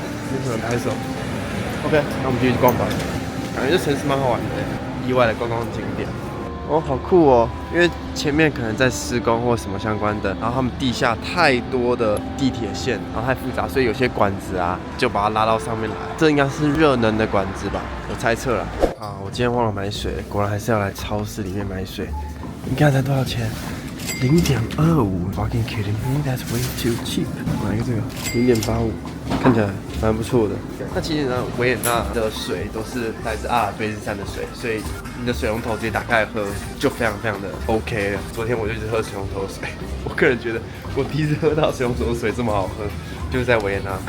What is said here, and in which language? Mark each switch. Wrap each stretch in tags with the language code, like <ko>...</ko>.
<zh>没什么拍手。OK， 那我们继续逛吧。感觉这城市蛮好玩的，意外的观光景点。哦，好酷哦！因为前面可能在施工或什么相关的，然后他们地下太多的地铁线，然后太复杂，所以有些管子啊就把它拉到上面来。这应该是热能的管子吧，我猜测啦。啊，我今天忘了买水，果然还是要来超市里面买水。你看才多少钱？</zh> <en>0.25，fucking kidding me？That's way too cheap。</en> <zh>买一个这个0.85，看起来蛮不错的。那其实呢，维也纳的水都是来自阿尔卑斯山的水，所以你的水龙头直接打开来喝就非常的 OK 了。昨天我就一直喝水龙头水，我个人觉得我第一次喝到水龙头水这么好喝，就是在维也纳。</zh>